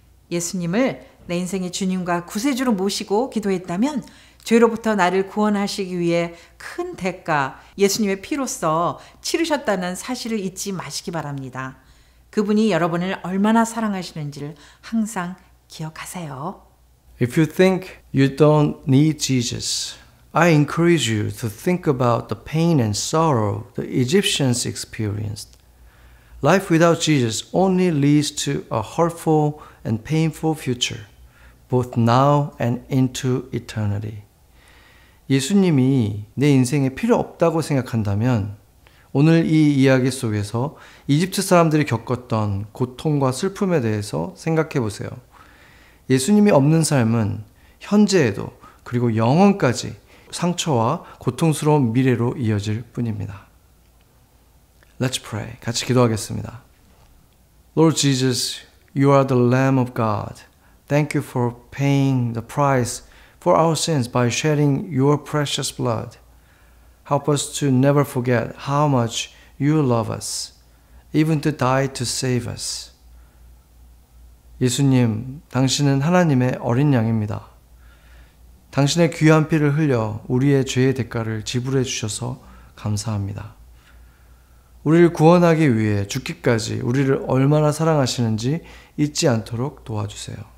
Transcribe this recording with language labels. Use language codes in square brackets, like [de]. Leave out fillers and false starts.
[ko] 예수님을 내 인생의 주님과 구세주로 모시고 기도했다면 죄로부터 나를 구원하시기 위해 큰 대가, 예수님의 피로써 치르셨다는 사실을 잊지 마시기 바랍니다. 그분이 여러분을 얼마나 사랑하시는지를 항상 기억하세요. [en] If you think you don't need Jesus, I encourage you to think about the pain and sorrow the Egyptians experienced. Life without Jesus only leads to a hurtful and painful future, both now and into eternity. [ko] 예수님이 내 인생에 필요 없다고 생각한다면 오늘 이 이야기 속에서 이집트 사람들이 겪었던 고통과 슬픔에 대해서 생각해 보세요. 예수님이 없는 삶은 현재에도 그리고 영원까지 상처와 고통스러운 미래로 이어질 뿐입니다. [en] Let's pray. [ko] 같이 기도하겠습니다. [en] Lord Jesus, you are the Lamb of God. Thank you for paying the price for our sins by shedding your precious blood. Help us to never forget how much you love us, even to die to save us. [ko] 예수님, 당신은 하나님의 어린 양입니다. 당신의 귀한 피를 흘려 우리의 죄의 대가를 지불해 주셔서 감사합니다. 우리를 구원하기 위해 죽기까지 우리를 얼마나 사랑하시는지 잊지 않도록 도와주세요.